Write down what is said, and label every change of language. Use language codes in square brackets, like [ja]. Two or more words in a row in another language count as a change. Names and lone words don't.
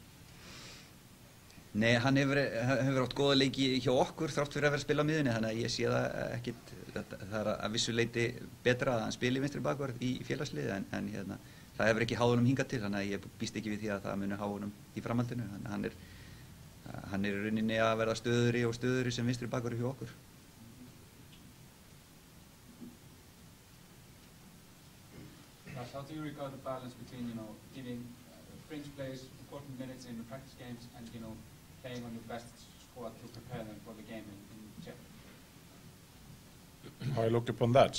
[is] Nei, hann hefur átt góða leiki hjá okkur þrátt fyrir að vera að spila á miðjunni, þannig að ég sé það ekkit, það er að vissu leyti betra að hann spili vinstri bakvörð í félagsliði, en hérna, það hefur ekki háð honum hingað til, þannig að ég býst ekki við því að það muni háð honum í framhaldinu, þannig að hann er í rauninni að verða stöðuri sem vinstri bakvörður hjá okkur. [en] How do you regard the balance between, giving fringe players important minutes in the practice games and, playing on your best squad to prepare them for the game in Czech? How I look upon that?